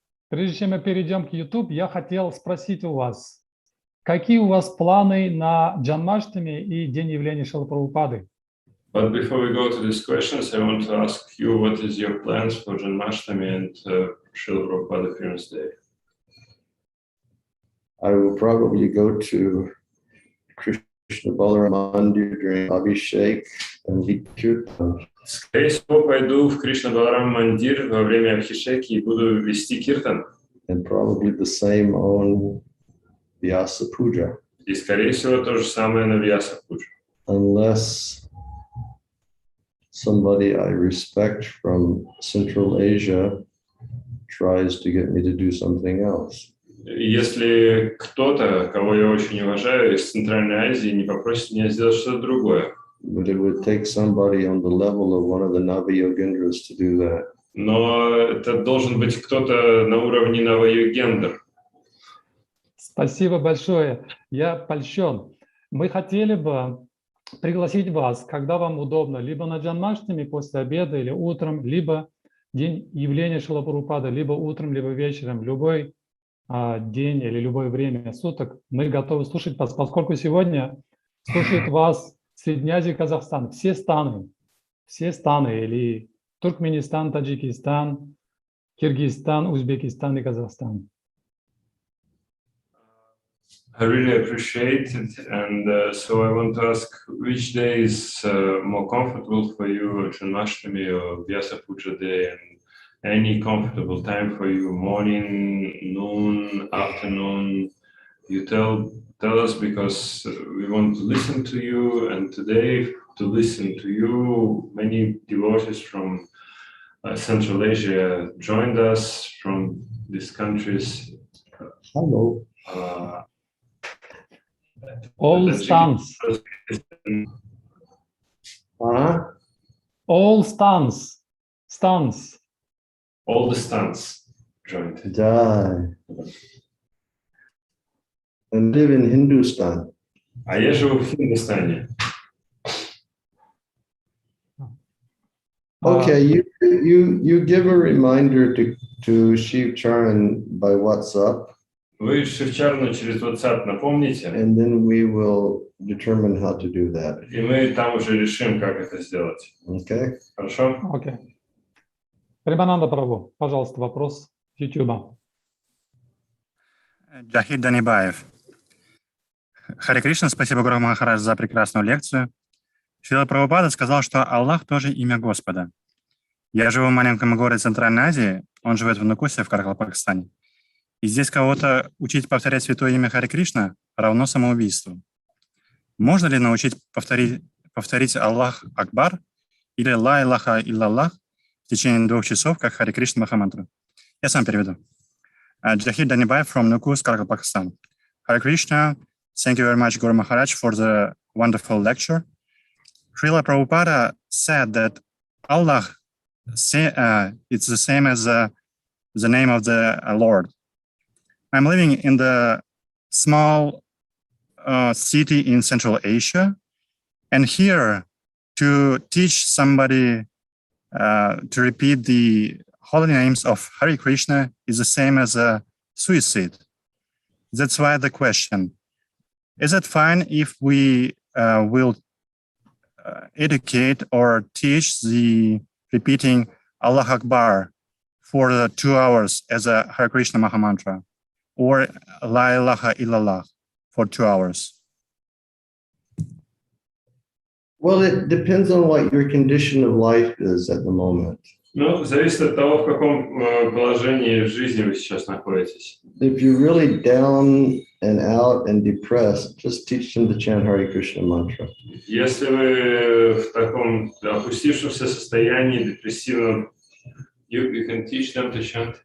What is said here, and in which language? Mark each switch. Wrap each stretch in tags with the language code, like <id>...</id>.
<ru>Прежде чем мы перейдем к YouTube, я хотел спросить у вас, какие у вас планы на Джанмаштами и День явления Шрилы Прабхупады?</ru> <en>But before we go to these questions, I want to ask you, what is your plans for Janmashtami and Srila Prabhupada Appearance Day? I will probably go to Krishna Balaram Mandir during Abhishek and lead Kirtan.</en> <ru>Скорее всего, пойду в Кришна Баларам Мандир во время Абхишеки и буду вести киртан.</ru> <en>And probably the same on Vyasa Puja.</en> <ru>И, скорее всего, то же самое на Vyasa Puja.</ru> <en>Unless somebody I respect from Central Asia tries to get me to do something else.</en> <ru>Если кто-то, кого я очень уважаю, из Центральной Азии, не попросит меня сделать что-то другое.</ru> <en>But it would take somebody on the level of one of the Nava-Yogendras to do that.</en> <ru>Но это должен быть кто-то на уровне Нава-Йогендр. Спасибо большое. Я польщен. Мы хотели бы пригласить вас, когда вам удобно, либо на Джанмаштами после обеда или утром, либо день явления Шрилы Прабхупады, либо утром, либо вечером, любой день или любое время суток. Мы готовы слушать вас, поскольку сегодня слушает вас Средняя Азия, Казахстан, все страны, или Туркменистан, Таджикистан, Киргизстан, Узбекистан и Казахстан.</ru> <en>I really appreciate it, and so I want to ask, which day is more comfortable for you, Janmashtami or Vyasa Puja day, and any comfortable time for you, morning, noon, afternoon? You tell us, because we want to listen to you, and today to listen to you, many devotees from Central Asia joined us from these countries. Hello. All stands. All stans. All the stans joined. Die. And live in Hindustan.</en> <ru>А я живу в Хиндустане.</ru> <en>Okay, you give a reminder to Shiv Charan by WhatsApp.</en> <ru>Вы Шивчарну через WhatsApp напомните,</ru> <en>And then we will determine how to do that.</en> <ru>и мы там уже решим, как это сделать.</ru> <en>Okay?</en> <ru>Хорошо? Окей. Прабхананда Прабhu, пожалуйста, вопрос с YouTube. Джахид Данибаев. Харе Кришна, спасибо, Гуру Махарадж, за прекрасную лекцию. Шрила Прабхупада сказал, что Аллах тоже имя Господа. Я живу в маленьком городе Центральной Азии, он живет в Нукусе, в Карахал-Пакистане. И здесь кого-то учить повторять святое имя Харе Кришна равно самоубийству. Можно ли научить повторить Аллах Акбар или Ла Илаха Иллаллах в течение 2 часов, как Харе Кришна Махамантру? Я сам переведу.</ru> <en>Jahid Danibay from Nukus, Karagal, Pakistan. Hare Krishna, thank you very much, Guru Maharaj, for the wonderful lecture. Srila Prabhupada said that Allah, it's the same as the name of the Lord. I'm living in the small city in Central Asia, and here to teach somebody to repeat the holy names of Hare Krishna is the same as a suicide. That's why the question, is it fine if we will educate or teach the repeating Allah Akbar for the 2 hours as a Hare Krishna Mahamantra, or La ilaha illallah for 2 hours? Well, it depends on what your condition of life is at the moment.</en> <ru>Ну, зависит от того, в каком положении в жизни вы сейчас находитесь.</ru> <en>If you're really down and out and depressed, just teach them to chant Hare Krishna mantra.</en> <ru>Если вы в таком опустившемся состоянии, депрессивном,</ru> <en>you can teach them to chant</en>